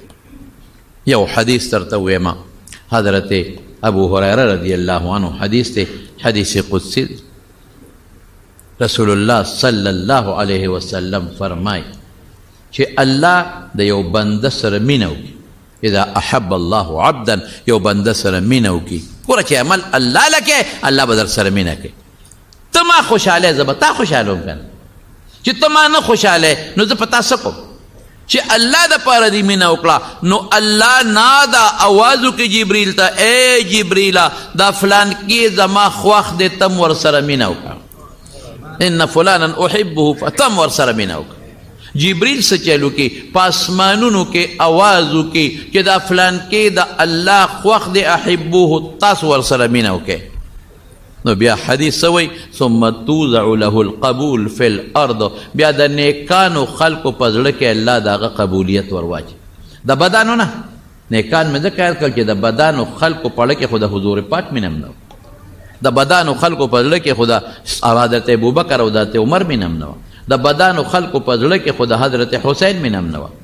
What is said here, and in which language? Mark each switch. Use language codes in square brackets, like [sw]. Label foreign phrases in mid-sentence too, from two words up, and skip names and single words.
[ps] یو حدیث درته ویمه حضرت ابو هریره [ar] رضی الله عنه [ps] حدیث دی حدیث قدسی. رسول الله [ar] صلی الله علیه وسلم [ps] فرمای چې الله د یو بنده سره مینه وکړي. [ar] اذا احب الله عبدا [ps] یو بنده سره مینه وکړي. ګوره چې عمل الله لکې الله به در سره مینه کوي. ته ما خوشحاله زه به تا خوشحاله وم که نه چې ته ما نه خوشحاله نو زه په تا څه کوم. چې الله دپاره دې مینه وکړه نو الله نادا اواز وکړي جبریل ته ای جبریله دا فلان کې زما خوښ دی تم ورسره مینه وکړه. [ar] ان فلانا احبه [ps] فتم ورسره مینه وکړه. جبریل څه چلو کې په اسمانونو کې آواز وکړي چې دا فلان کې د الله خوښ دی احبوه تاسو ورسره مینه وکړئ. نو بیا حدیث څه وایي [ar] ثم توضع له القبول فی الارض [ps] بیا د نیکانو خلکو په زړه کې الله د هغه قبولیت ورواچي. د بدانو نه نیکان مې ځکه یاد کړل چې د بدانو خلکو په زړه کې خو د حضور پاک مینه هم نه وه. د بدانو خلکو په زړه کې خو د حضرت ابوبکر او حضرت عمر مینه هم نه وه. د بدانو خلکو په زړه کې خو د حضرت حسین مینه هم نه وه.